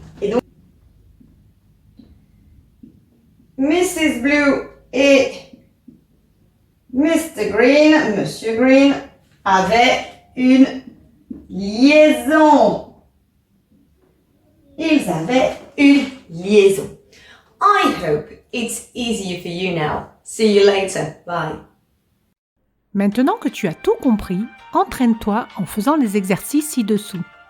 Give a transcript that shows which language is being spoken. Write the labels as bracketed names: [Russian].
[French] Et donc, Mrs. Blue et Mr. Green, Monsieur Green, avaient une liaison. Ils avaient une liaison. [English] I hope it's easier for you now. See you later. Bye. [French] Maintenant que tu as tout compris, entraîne-toi en faisant les exercices ci-dessous.